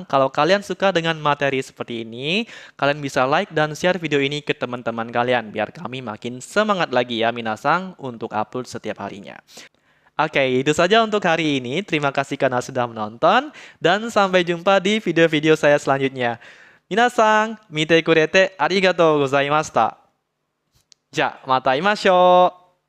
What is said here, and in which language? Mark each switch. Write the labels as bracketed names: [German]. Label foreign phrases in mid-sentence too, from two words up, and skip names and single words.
[Indonesian] Kalau kalian suka dengan materi seperti ini, kalian bisa like dan share video ini ke teman-teman kalian biar kami makin semangat lagi ya minasan untuk upload setiap harinya. Oke, itu saja untuk hari ini. Terima kasih karena sudah menonton. Dan sampai jumpa di video-video saya selanjutnya. [Japanese] みなさん、見てくれてありがとうございました. じゃあ、また会いましょう。